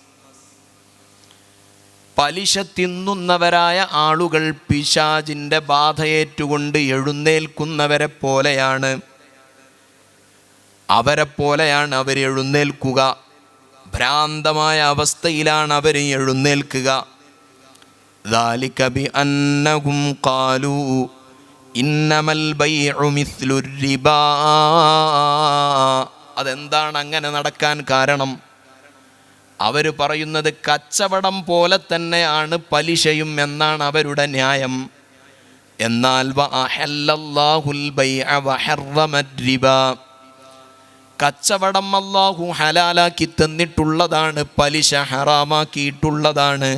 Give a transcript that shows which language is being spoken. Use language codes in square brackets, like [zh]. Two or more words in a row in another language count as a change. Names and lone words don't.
[ml] പലിശ തിന്നുന്നവരായ ആളുകൾ പിശാചിൻ്റെ ബാധയേറ്റുകൊണ്ട് എഴുന്നേൽക്കുന്നവരെ പോലെയാണ്, അവരെപ്പോലെയാണ് അവർ എഴുന്നേൽക്കുക. ഭ്രാന്തമായ അവസ്ഥയിലാണ് അവർ എഴുന്നേൽക്കുക. [ar] ذَلِكَ بِأَنَّهُمْ قَالُوا إِنَّمَا الْبَيْعُ مِثْلُ الرِّبَا. [ml] അതെന്താണ് അങ്ങനെ നടക്കാൻ കാരണം? അവർ പറയുന്നത് കച്ചവടം പോലെ തന്നെയാണ് പലിശയും എന്നാണ് അവരുടെ ന്യായം. എന്നാൽ [ar] وأحل الله البيع وحرم الربا, [ml] കച്ചവടം അല്ലാഹു ഹലാലാക്കി തന്നിട്ടുള്ളതാണ്, പലിശ ഹറാമാക്കിയിട്ടുള്ളതാണ്.